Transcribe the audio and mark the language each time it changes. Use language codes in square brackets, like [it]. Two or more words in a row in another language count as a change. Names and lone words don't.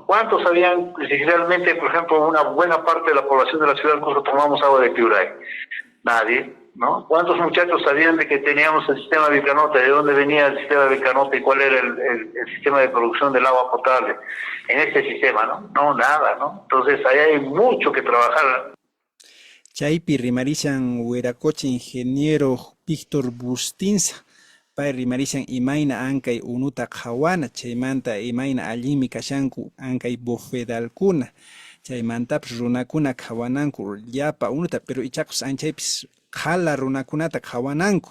[es] ¿Cuántos sabían si realmente, por ejemplo, una buena parte de la población de la ciudad del Cusco tomamos agua de Piuray? Nadie, ¿no? ¿Cuántos muchachos sabían de que teníamos el sistema de Vilcanota, de dónde venía el sistema de Vilcanota y cuál era el sistema de producción del agua potable en este sistema, ¿no? No, nada, ¿no? Entonces, ahí hay mucho que trabajar. [qu] Chaypi rimarishan Hueracocha ingeniero Víctor Bustinza. Pay rimarishan imayna ankay unuta qhawana, chaymanta imayna allimi kashanku ankay bufedalkuna. Chaymantapish runakuna qhawananku llapa unuta, pero ichakus anchaypis qhala runakunata qhawananku.